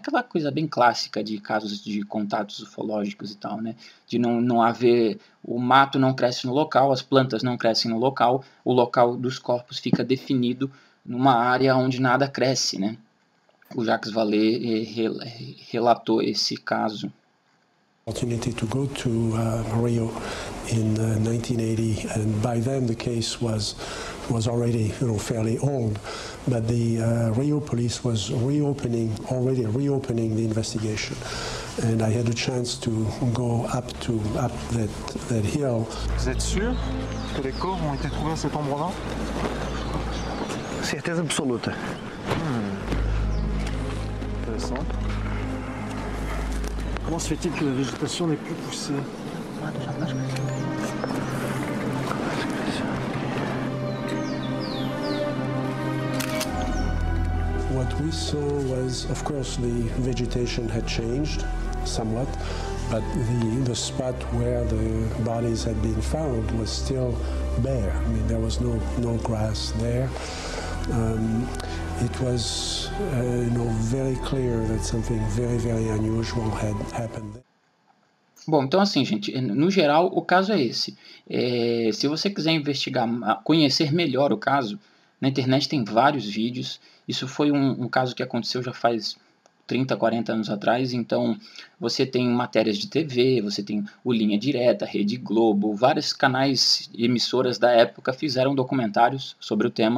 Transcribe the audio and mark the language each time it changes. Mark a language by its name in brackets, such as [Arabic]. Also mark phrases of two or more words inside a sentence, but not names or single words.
[Portuguese] Aquela coisa bem clássica de casos de contatos ufológicos e tal, né? De não haver, o mato não cresce no local, as plantas não crescem no local, o local dos corpos fica definido numa área onde nada cresce, né? O Jacques Vallée relatou esse caso. [English] Opportunity to go to Rio in 1980, and by then the case was already fairly old, but the Rio police was already reopening the investigation, and I had a chance to go up that hill. [French] Vous êtes sûr que les corps ont été trouvés à cet endroit-là? [Portuguese] Certeza absoluta. [French] Intéressant. Comment se fait-il que la végétation n'est plus poussée? [English] What we saw was, of course, the vegetation had changed somewhat, but the spot where the bodies had been found was still bare. I mean, there was no grass there. It was, very clear that something very, very unusual had happened there. [Portuguese] Bom, então assim, gente, no geral o caso é esse. Se você quiser investigar, conhecer melhor o caso, na internet tem vários vídeos. Isso foi um caso que aconteceu já faz 30, 40 anos atrás, então você tem matérias de TV, você tem o Linha Direta, Rede Globo, vários canais e emissoras da época fizeram documentários sobre o tema.